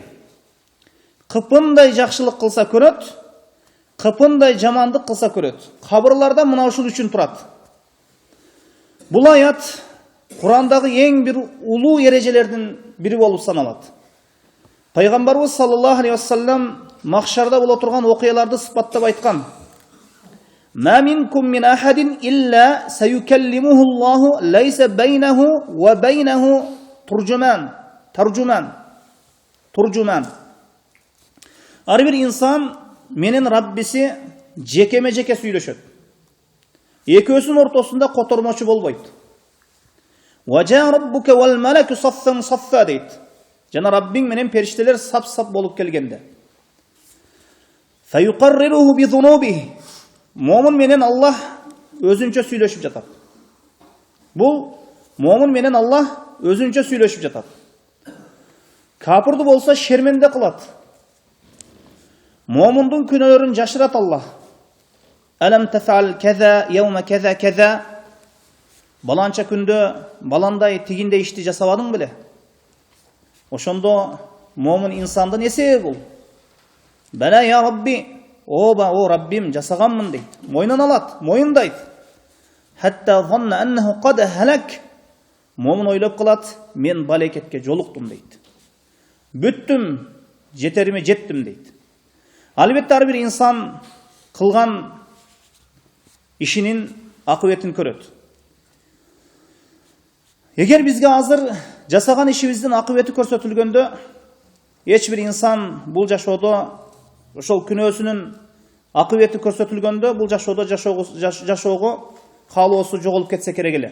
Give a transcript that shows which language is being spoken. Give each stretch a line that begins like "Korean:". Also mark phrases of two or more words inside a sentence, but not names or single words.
Kyrgyz: Кыпындай жакшылык кылса көрөт, кыпындай жамандык кылса көрөт. Кабырларда мына ушул үчүн турат. Бул аят Курандагы эң бир улуу эрежелердин бири болуп саналат. Пайгамбарыбыз
Arabic: صلى الله عليه وسلم
Kyrgyz: махшарда боло турган окуяларды сыпаттап айткан.
Arabic: ما منكم من أحد إلا سيكلمه الله ليس بينه وبينه ترجمان.
Kyrgyz: Ар бир инсан менен Раббиси жекеме-жеке сүйлөшөт. Экөөсүнүн ортосунда котормочу болбойт.
Arabic: وجاء ربك والملك صفا صفا дейт.
Kyrgyz: Жана Раббиң менен периштелер сап-сап болуп келгенде.
Arabic: فيقرره بذنوبه.
Kyrgyz: Момун менен Аллах өзүнчө сүйлөшүп жатат. Бул момун менен Аллах өзүнчө сүйлөшүп жатат. Капырды болса шерменде кылат. Момундун күнөөлөрүн жашырат Аллах.
Arabic: ألم تفعل كذا يوم كذا كذا.
Kyrgyz: Баланча күндө баландай тигиндей ишти жасабадың беле? Ошондо момун инсандын эсеби бул.
Arabic: بلى يا رب,
Kyrgyz: о Раббим жасаганмын дейт. Мойнун алат, моюндайт.
Arabic: حتى ظن أنه قد هلك.
Kyrgyz: Момун ойлоп калат, мен балекетке жолуктум дейт. Бүттүм, жетериме жеттим дейт. Албетте ар бир инсан кылган ишинин акыбетін көрөт. Эгер бизге азыр жасаган ишибиздин акыбети көрсөтүлгөндө, эч бир инсан бул жашоодо ошол күнөөсүнүн акыбети көрсөтүлгөндө бул жашоодо жашоого каалоосу жоголуп кетсе керек эле.